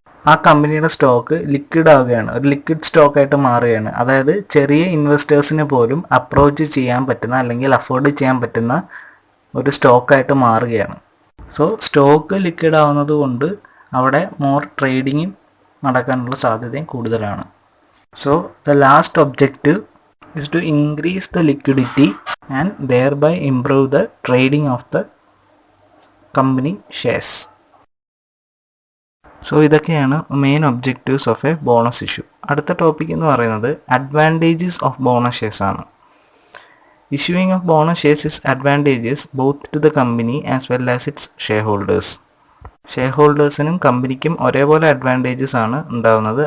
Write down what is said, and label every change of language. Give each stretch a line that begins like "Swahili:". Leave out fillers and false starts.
Malayalam: ആ കമ്പനിയുടെ stock liquid ആവുകയാണ്, ഒരു ലിക്വിഡ് സ്റ്റോക്കായിട്ട് മാറുകയാണ്. അതായത് ചെറിയ ഇൻവെസ്റ്റേഴ്സിന് പോലും അപ്രോച്ച് ചെയ്യാൻ പറ്റുന്ന അല്ലെങ്കിൽ അഫോർഡ് ചെയ്യാൻ പറ്റുന്ന ഒരു സ്റ്റോക്കായിട്ട് മാറുകയാണ്. സോ സ്റ്റോക്ക് ലിക്വിഡ് ആവുന്നത് കൊണ്ട് അവിടെ മോർ ട്രേഡിങ്ങും നടക്കാനുള്ള സാധ്യതയും കൂടുതലാണ്. So the last objective
English: is to increase the liquidity and thereby improve the trading of the company shares.
Malayalam: So ഇതൊക്കെയാണ്
English: Main objectives of a bonus issue.
Malayalam: അടുത്ത ടോപ്പിക് എന്ന് പറയുന്നത്
English: advantages of bonus shares
Malayalam: ആണ്.
English: Issuing of bonus shares is advantages both to the company as well as its share holders.
Malayalam: Share ഹോൾഡേഴ്സിനും കമ്പനിക്കും ഒരേപോലെ advantages ആണ് ഉണ്ടാകുന്നത്.